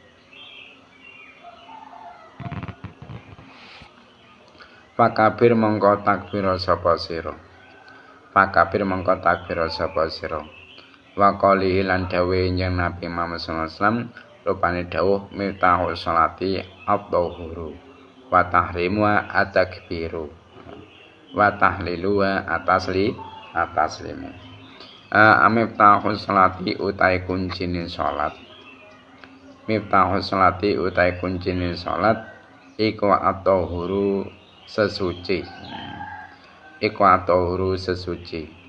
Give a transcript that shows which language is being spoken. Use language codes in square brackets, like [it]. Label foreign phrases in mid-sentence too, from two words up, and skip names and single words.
[jv] Fakabir mongko takbir sapa sira. Fakabir mongko takbir sapa sira. [ar] وقال [jv] lan dawuh ing Nabi Muhammad [ar] صلى الله عليه وسلم [jv] rupane dawuh [ar] مفتاح الصلاة الطهور وتحريم التكبير وتحليل التسليم. مفتاح الصلاة [jv] utai kuncine salat. [ar] مفتاح الصلاة [jv] utai kuncine salat iku at-tahuru sesuci. Iku at-tahuru sesuci.